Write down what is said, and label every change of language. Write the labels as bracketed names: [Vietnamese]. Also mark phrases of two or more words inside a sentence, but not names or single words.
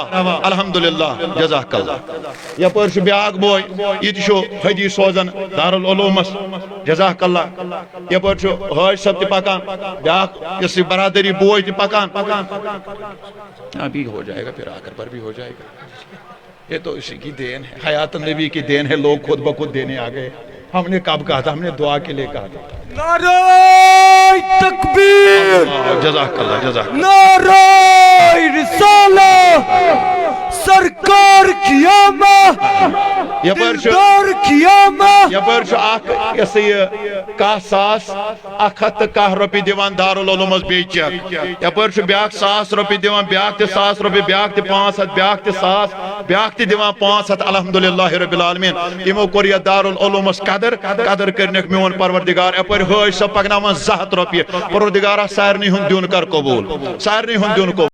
[Arabic] الحمدللہ جزاک اللہ۔ [Kashmiri] یپر چھ بیاکھ بوے یہ تہ حدی سوزن دارالعلومس، [Arabic] جزاک اللہ۔ [Kashmiri] یپر چھ حاج صاحب تہ پکان، بیاکھ اس برادری بوے تہ پکان، [Urdu] ابھی ہو جائے گا، پھر آخر پر بھی ہو جائے گا۔ یہ تو اسی کی دین ہے، حیات النبی کی دین ہے، لوگ خود بخود دینے آ گئے۔ ہم نے کب کہا تھا؟ ہم نے دعا کے لیے کہا تھا۔ نعرہ تکبیر، [Arabic] جزاک اللہ، جزاک اللہ۔ [Urdu] نعرہ رسالہ، سرکار کی آمد، دلدار کی آمد۔ [Kashmiri] یپر چھ اخ یہ 1,100 روپیہ دیوان دارالعلوم بی چیک، یپر چھ بیاکھ 1,000 روپیہ دیوان، بیاکھ تہ 1,000 روپیہ، بیاکھ تہ 500، بیاکھ تہ 1,000، بیاکھ تہ دیوان 500۔ [Arabic] الحمدللہ رب العالمین [Kashmiri] یمو کور یہ دارالعلومس قدر کرنک میون پروردگار۔ یپر حاج صاحب پکناوان 200 روپیہ، پروردگارا سارنی ہند دیون کر قبول، سارنی ہند دیون قبول۔